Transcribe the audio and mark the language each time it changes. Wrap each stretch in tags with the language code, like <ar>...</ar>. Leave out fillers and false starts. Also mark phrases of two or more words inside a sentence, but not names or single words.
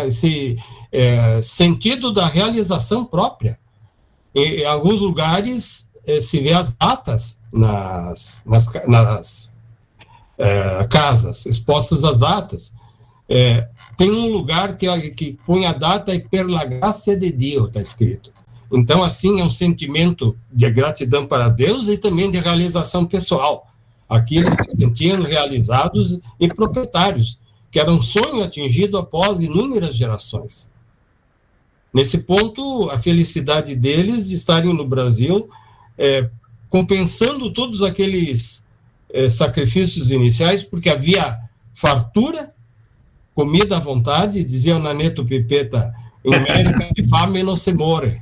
<pt>Esse sentido da realização própria. Em alguns lugares se vê as datas nas casas, expostas as datas. Tem um lugar que põe a data e</pt> <vec>per la gracia de Dio,</vec> <pt>está escrito. Então, assim, é um sentimento de gratidão para Deus e também de realização pessoal. Aqui eles se sentiam realizados e proprietários, que era um sonho atingido após inúmeras gerações. Nesse ponto, a felicidade deles de estarem no Brasil, compensando todos aqueles sacrifícios iniciais, porque havia fartura, comida à vontade, dizia o Naneto Pipeta, em América</pt> <vec>de fame não se morre.</vec>